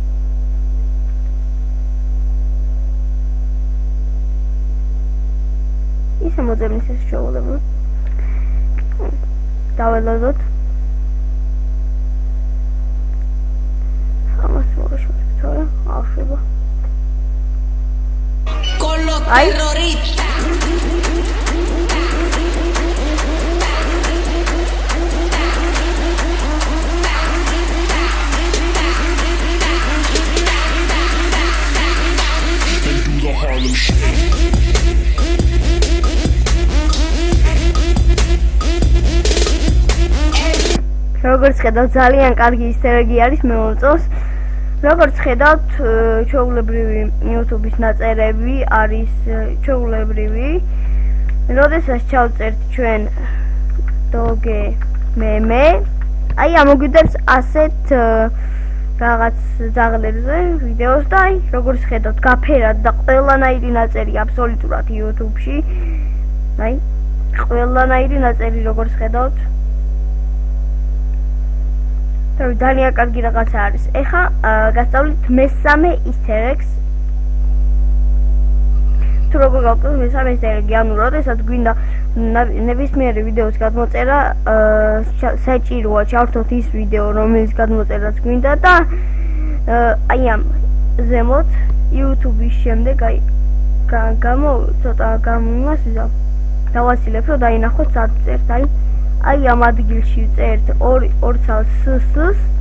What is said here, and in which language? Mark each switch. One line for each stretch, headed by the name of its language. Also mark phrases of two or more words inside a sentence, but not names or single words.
Georgian: ისე მოძებნის ეს შეუძლებელი. დაველოდოთ. ამას მოგეშორეთ, თორე აღშვება.
Spanish: Con los terroristas.
Georgian: Harlem Shake. როგორც ხედავთ, ძალიან კარგი
English: easter egg-ი
Georgian: არის მე მომწონს. როგორც ხედავთ, ჩვეულებრივი YouTube-ის ნაწერები არის ჩვეულებრივი. როდესაც ჩავწერთ ჩვენ
English: doge meme,
Georgian: აი ამოგვიდებს ასეთ რაღაც ძაღლებზე ვიდეოს და აი როგორც ხედავთ, გაფერად და ყველანაირი ნაწერი აბსოლუტურად YouTube-ში. აი ყველანაირი ნაწერი როგორც ხედავთ. ძალიან კარგი რაღაცა არის. ეხლა გასწავლით მესამე
English: easter egg-ს.
Georgian: თუ როგორ გავაკეთოთ მესამე
English: easter egg-ი,
Georgian: ანუ როდესაც გვინდა ნებისმიერი ვიდეოს გადმოწერა, საჭიროა ჩავრთოთ ის ვიდეო, რომელიც გადმოწერაც გვინდა და აი ამ ზემოთ YouTube-ის შემდეგ აი ცოტა გამომას დავაცილებ, რომ დაინახოთ სად წერთ, აი ამ ადგილში წერთ 2 ცალ ss.